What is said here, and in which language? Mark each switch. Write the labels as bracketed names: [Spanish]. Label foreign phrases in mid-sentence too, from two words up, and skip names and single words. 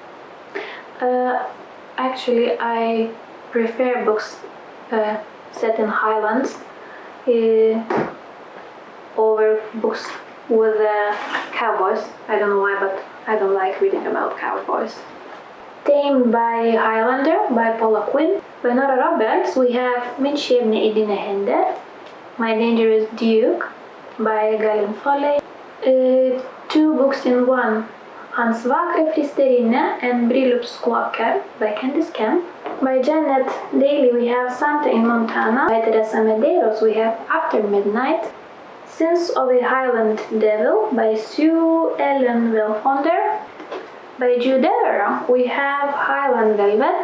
[English] Actually I prefer books set in Highlands over books with cowboys. I don't know why, but I don't like reading about cowboys. Tamed by Highlander by Paula Quinn. By Nora Roberts we have Min skjebne I dine hender. My Dangerous Duke by Gillian Foley. 2 books in one, Hans vakre fristerinne and Bryllupskåker by Candice Camp. By Janet Daly we have Santa in Montana. By Teresa Medeiros we have After Midnight. Sins of a Highland Devil by Sue Ellen Welfonder. By Jude Deveraux we have Highland Velvet.